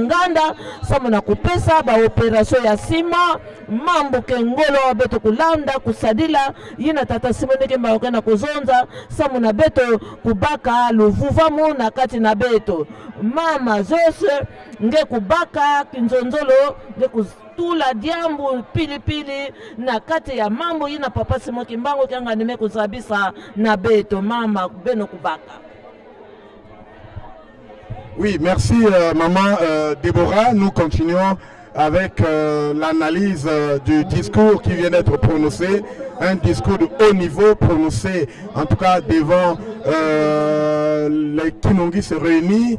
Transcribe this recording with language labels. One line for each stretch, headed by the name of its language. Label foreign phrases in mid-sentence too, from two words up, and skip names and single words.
Kongo: nganda samu na kupesa ba operation ya sima mambo ke ngolo beto kulanda kusadila yina tata Simon Kimbangu kena kuzonza samu na beto kubaka luvuvamu na kati na beto mama zose nge kubaka kinzonzolo nge kutula diambu pilipili na kati ya mambo yina papa Simon Kimbangu kianga nime kuzabisa na beto mama beno kubaka.
French: Oui, merci maman Déborah. Nous continuons avec l'analyse du discours qui vient d'être prononcé, un discours de haut niveau prononcé en tout cas devant les Kimongis réunis.